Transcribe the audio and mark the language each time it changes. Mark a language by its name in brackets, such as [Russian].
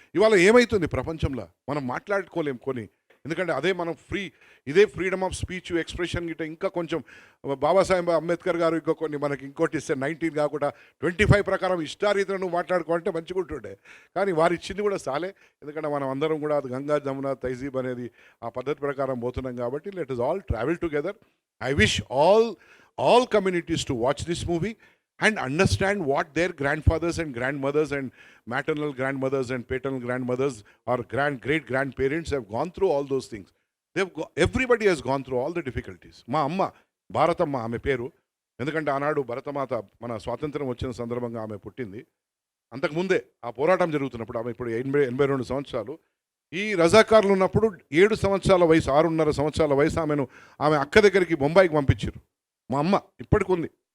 [Telugu] ఇవాళ ఏమవుతుంది ప్రపంచంలో మనం మాట్లాడుకోలేం కొన్ని. ఎందుకంటే అదే మనం ఇదే ఫ్రీడమ్ ఆఫ్ స్పీచ్, ఎక్స్ప్రెషన్ గిట్ట ఇంకా కొంచెం బాబాసాహెబ్ అంబేద్కర్ గారు ఇంకా కొన్ని మనకి ఇంకోటి ఇస్తే 19 కాకుండా 25 ప్రకారం ఇష్టారీతిలో నువ్వు మాట్లాడుకోవాలంటే మంచిగా ఉంటుండే. కానీ వారు ఇచ్చింది కూడా సాలే. ఎందుకంటే మనం అందరం కూడా గంగా జమున తైజీబ్ అనేది ఆ పద్ధతి ప్రకారం పోతున్నాం కాబట్టి [English] Let us all travel together. I wish all communities to watch this movie and understand what their grandfathers and grandmothers and maternal grandmothers and paternal grandmothers or great grandparents have gone through all those things. Everybody has gone through all the difficulties. [Telugu] మా అమ్మ భారతమ్మ ఆమె పేరు. ఎందుకంటే ఆనాడు భరతమాత మన స్వాతంత్రం వచ్చిన సందర్భంగా ఆమె పుట్టింది. అంతకుముందే ఆ పోరాటం జరుగుతున్నప్పుడు ఆమె ఇప్పుడు 82 సంవత్సరాలు. ఈ రజాకారులు ఉన్నప్పుడు 7 సంవత్సరాల వయసు, 6.5 సంవత్సరాల వయసు ఆమె అక్క దగ్గరికి బొంబాయికి పంపించారు. మా అమ్మ ఇప్పటికి ఉంది.